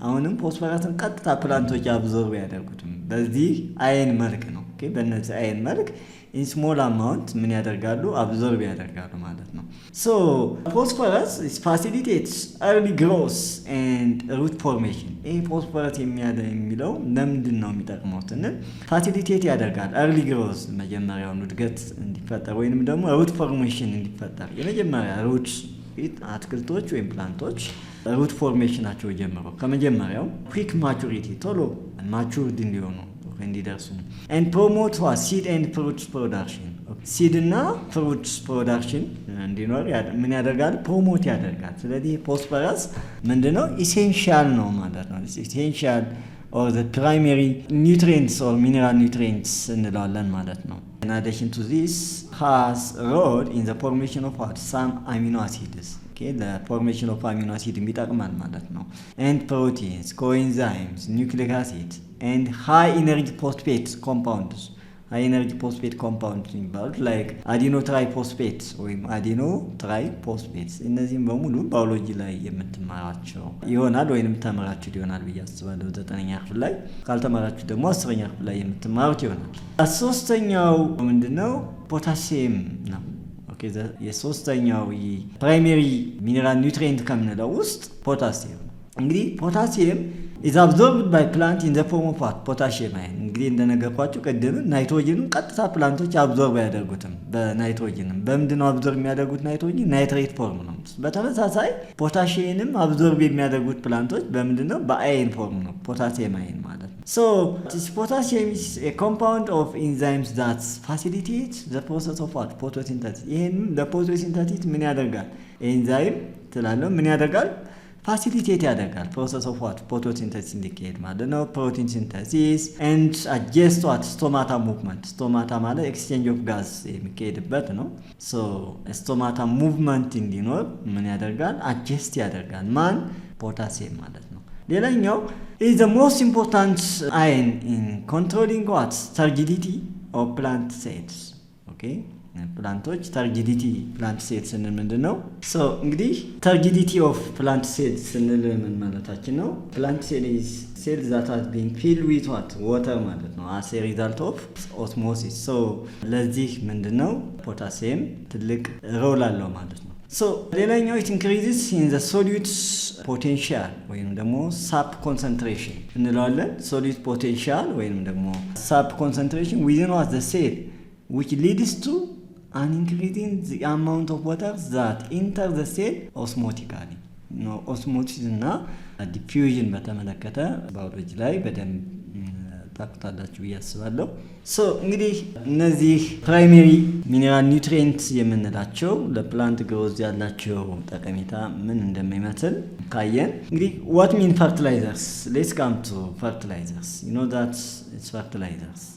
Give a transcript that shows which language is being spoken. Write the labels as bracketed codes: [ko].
[am] አሁንም ፎስፈረስን ቀጥታ ፕላንቶች አብዞርብ ያደርጉትም በዚህ አይን መልክ ነው። ኦኬ፣ በእነዚህ አይን መልክ [en] in small amount [am] ምን ያደርጋሉ? አብዞርብ ያደርጋሉ ማለት ነው። [en] phosphorus facilitates early growth and root formation. [am] ፎስፈረስ የሚለው ለምንድን ነው የሚጠቅመው ስንል ፋሲሊቴት ያደርጋል [en] early growth [am] መጀመሪያውን እድገት እንዲፈጠር ወይንም ደግሞ [en] root formation [am] እንዲፈጠር። የመጀመሪያ ሩት አትክልቶች ወይም ፕላንቶች ሩት ፎርሜሽናቸው ጀምሮ ከመጀመሪያው [en] quick maturity [am] ቶሎ ማቹርድ እንዲሆኑ እንዲደርሱ [en] and promote seed and fruit production. [am] seed እና fruit production እንዲኖር ምን ያደርጋል? ፕሮሞት ያደርጋል። ስለዚህ ፎስፈረስ ምንድነው? ኢሴንሻል ነው ማለት ነው። [en] ኢሴንሻል or the primary nutrients or mineral nutrients [am] እንለዋለን ማለት ነው። [en] In addition to this, has a role in the formation of what? Some amino acids. Okay, the formation of amino acid [am] የሚጠቅማል ማለት ነው። [en] And proteins, coenzymes, nucleic acids, and high energy phosphate compounds. high energy phosphate compounds [am] የሚባሉት like adenine triphosphate ወይም adenine triphosphate እነዚህም በሙሉ ባዮሎጂ ላይ የምትማራቸው ይሆናል ወይንም ተማራችሁ ይሆናል ብዬ አስባለሁ። 9ኛ ክፍል ላይ ካልተማራችሁ ደግሞ 10ኛ ክፍል ላይ የምትማሩት ይሆናል። ሶስተኛው ምንድነው? ፖታሲየም ነው። ኦኬ የሶስተኛው ፕራይመሪ ሚነራል ኒውትሪየንት ከምንለው ውስጥ ፖታሲየም። እንግዲህ ፖታሲየም [en] is absorbed by plant in the form of what? [am] Potassium ion. እንግዲህ እንደነገርኳችሁ ቀደም ናይትሮጅንን ቀጥታ ፕላንቶች አብዞርብ ያደርጉትም በናይትሮጅንም በምንድነው አብዞርብ የሚያደርጉት? ናይትሮጅን ናይትሬት ፎርም ነው። በተመሳሳይ ፖታሲየምንም አብዞርብ የሚያደርጉት ፕላንቶች በምንድነው? በአየን ፎርም ነው። ፖታሲየም አየን ማለት ነው። [en] So this potassium is a compound of enzymes that facilitate the process of what? [am] Photosynthesis. ይሄን ለፎቶሲንተሲስ ምን ያደርጋል? ኤንዛይም ትላለህ ምን ያደርጋል? [en] ፋሲሊቴት ያደርጋል። ፕሮሰስ ኦፍ ዋት? [am] ፎቶሲንተሲስ እንዲካሄድ ማለት ነው። [en] ፕሮቲን ሲንተሲስ ኤንድ አጀስት ዋት? ስቶማታ ሙቭመንት። ስቶማታ ማለት ኤክስቼንጅ ኦፍ ጋዝ [am] የሚካሄድበት ነው። [en] ሶ ስቶማታ ሙቭመንት [am] እንዲኖር ምን ያደርጋል? አጀስት ያደርጋል። ማን? ፖታሲየም ማለት ነው። ሌላኛው [en] is the most important ion in controlling what? Turgidity of plant cells. Okay? [am] ፕላንቶች ተርጂዲቲ ፕላንት ሴል ስንል ምንድን ነው? እንግዲህ ተርጂዲቲ ኦፍ ፕላንት ሴል ስንል ምን ማለታችን ነው? [en] ፕላንት ሴል ኢዝ ሴል ዛት ሃዝ ቢን ፊልድ ዊዝ ዋት? [am] ዋተር ማለት ነው። [en] አስ ኤ ሪዛልት ኦፍ ኦስሞሲስ። [am] ለዚህ ምንድን ነው ፖታሲየም ትልቅ ሮል አለው ማለት ነው። ሌላኛው [en] ኢት ኢንክሪዝስ ኢን ዘ ሶሉት ፖቴንሻል [am] ወይም ደግሞ [en] ሳፕ ኮንሰንትሬሽን [am] እንለዋለን። [en] ሶሉት ፖቴንሻል ወይም ደግሞ ሳፕ ኮንሰንትሬሽን ዊዝን ዋት ዘ ሴል which leads to an increasing the amount of water that enter the cell osmotically. [am] ኦስሞሲስ እና ዲፊውዥን በተመለከተ ባዮሎጂ ላይ በደንብ ታውቁታላችሁ ብዬ አስባለሁ። እንግዲህ እነዚህ ፕራይመሪ ሚነራል ኒውትሪየንትስ የምንላቸው ለፕላንት ግሮዝ ያላቸው ጠቀሜታ ምን እንደሚመስል ካየን እንግዲህ [en] what mean fertilizers? Let's come to fertilizers. You know that it's fertilizers.